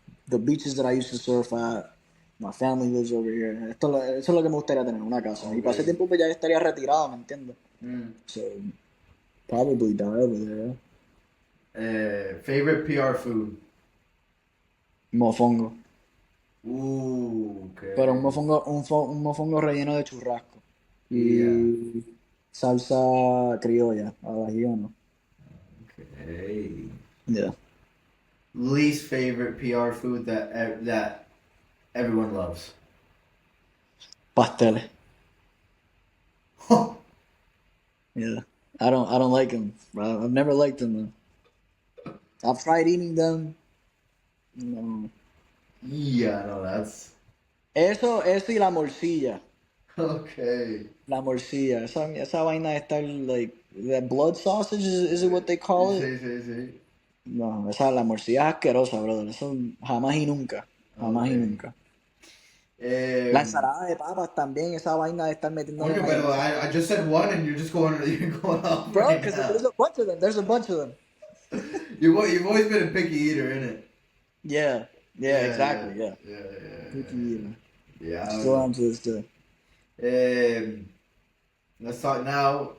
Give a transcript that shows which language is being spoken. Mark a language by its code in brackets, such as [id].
[en] the beaches that I used to surf at. My family lives over here. [es] Eso es lo que me gustaría tener, una casa. Y [en] Ok. [es] para ese tiempo pues ya estaría retirado, ¿me entiendes? Mm. [en] So, probably die over there. Favorite PR food? [es] Mofongo. Pero un [en] Okay. [es] mofongo, un mofongo relleno de churrasco. [en] Yeah. [es] Y salsa criolla, al ajiano. [en] Okay. Yeah. Least favorite PR food that everyone loves. [es] Pasteles. [en] Yeah. I don't like them. I've never liked them. Man. I've tried eating them. No. Yeah, no, that's [es] Eso y la morcilla. [en] okay. [es] La morcilla. Esa vaina de estar, [en] like, that blood sausage, is it what they call it? [es] Sí, sí, sí. No, la morcilla es asquerosa, brother. Eso jamás y nunca. Jamás y [en] Okay. [es] nunca. La Um, ensalada de papas también, esa vaina de estar metiéndole Coño, pero mayonesa. [en] I just said one and you're going off Bro, right because now. there's a bunch of them. There's a bunch of them. You've always been a picky eater, innit? Yeah. Yeah, Yeah, yeah, exactly. Yeah. yeah, Picky eater. yeah. I don't Still know. am to this day. Um, let's talk now.